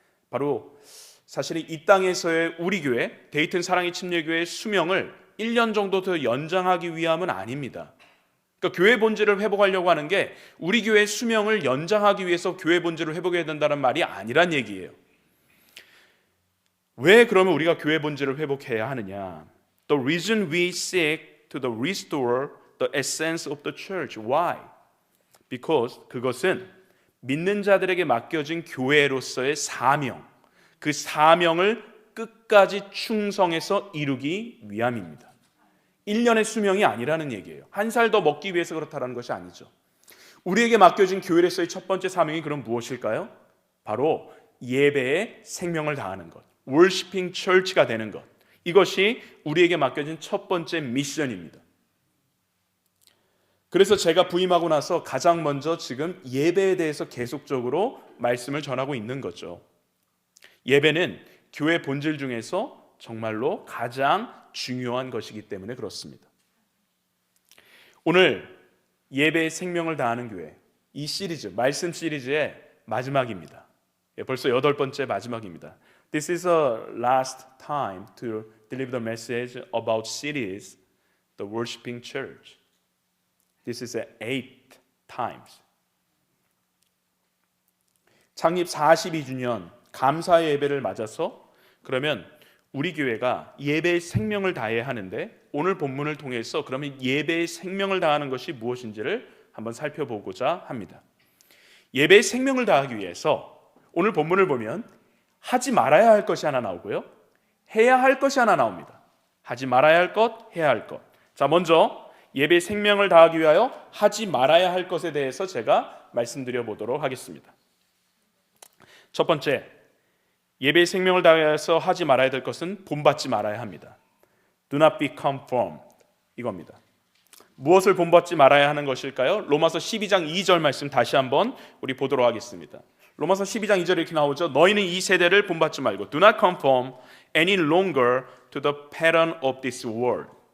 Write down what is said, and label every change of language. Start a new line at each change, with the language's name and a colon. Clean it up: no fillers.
Korean: 바로 사실은 이 땅에서의 우리 교회, 데이튼 사랑의 침례교회의 수명을 1년 정도 더 연장하기 위함은 아닙니다. 그러니까 교회 본질을 회복하려고 하는 게 우리 교회의 수명을 연장하기 위해서 교회 본질을 회복해야 된다는 말이 아니란 얘기예요. 왜 그러면 우리가 교회 본질을 회복해야 하느냐?
English: The reason we seek to restore the essence of the church. Why?
Korean: Because 그것은 믿는 자들에게 맡겨진 교회로서의 사명, 그 사명을 끝까지 충성해서 이루기 위함입니다. 1년의 수명이 아니라는 얘기예요. 한 살 더 먹기 위해서 그렇다는 것이 아니죠. 우리에게 맡겨진 교회로서의 첫 번째 사명이 그럼 무엇일까요? 바로 예배에 생명을 다하는 것,
English: worshiping church
Korean: 가 되는 것. 이것이 우리에게 맡겨진 첫 번째 미션입니다. 그래서 제가 부임하고 나서 가장 먼저 지금 예배에 대해서 계속적으로 말씀을 전하고 있는 거죠. 예배는 교회 본질 중에서 정말로 가장 중요한 것이기 때문에 그렇습니다. 오늘 예배에 생명을 다하는 교회, 이 시리즈, 말씀 시리즈의 마지막입니다. 벌써 8번째 마지막입니다.
English: This is a last time to deliver the message about series, the worshiping church. This is 8 times.
Korean: 창립 42주년 감사의 예배를 맞아서 그러면 우리 교회가 예배의 생명을 다해야 하는데 오늘 본문을 통해서 그러면 예배의 생명을 다하는 것이 무엇인지를 한번 살펴보고자 합니다. 예배의 생명을 다하기 위해서 오늘 본문을 보면 하지 말아야 할 것이 하나 나오고요, 해야 할 것이 하나 나옵니다. 하지 말아야 할 것, 해야 할 것. 자, 먼저 예배의 생명을 다하기 위하여 하지 말아야 할 것에 대해서 제가 말씀드려 보도록 하겠습니다. 첫 번째, 예배의 생명을 다해서 하지 말아야 될 것은 본받지 말아야 합니다.
English: Do not be conformed. 이겁니다.
Korean: 무엇을 본받지 말아야 하는 것일까요? 로마서 12장 2절 말씀 다시 한번 우리 보도록 하겠습니다. 로마서 12장 2절에 이렇게 나오죠. 너희는 이 세대를 본받지 말고
English: Do not conform any longer to the pattern of this world.